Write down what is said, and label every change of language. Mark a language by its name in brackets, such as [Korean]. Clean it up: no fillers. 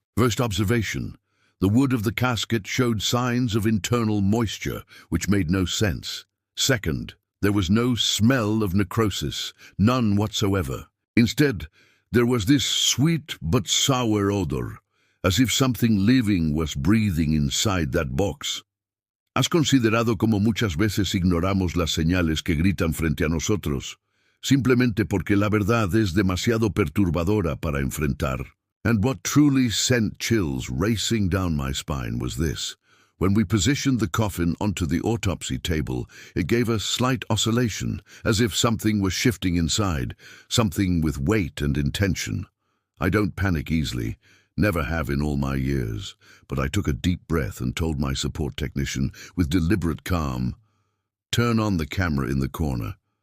[English] First observation: the wood of the casket showed signs of internal moisture, which made no sense. Second, there was no smell of necrosis, none whatsoever. Instead, there was this sweet but sour odor, as if something living was breathing inside that box. [Spanish] ¿Has considerado cómo muchas veces ignoramos las señales que gritan frente a nosotros, simplemente porque la verdad es demasiado perturbadora para enfrentar? [English] And what truly sent chills racing down my spine was this. When we positioned the coffin onto the autopsy table, it gave a slight oscillation, as if something was shifting inside, something with weight and intention. I don't panic easily, never have in all my years, but I took a deep breath and told my support technician with deliberate calm, "Turn on the camera in the corner.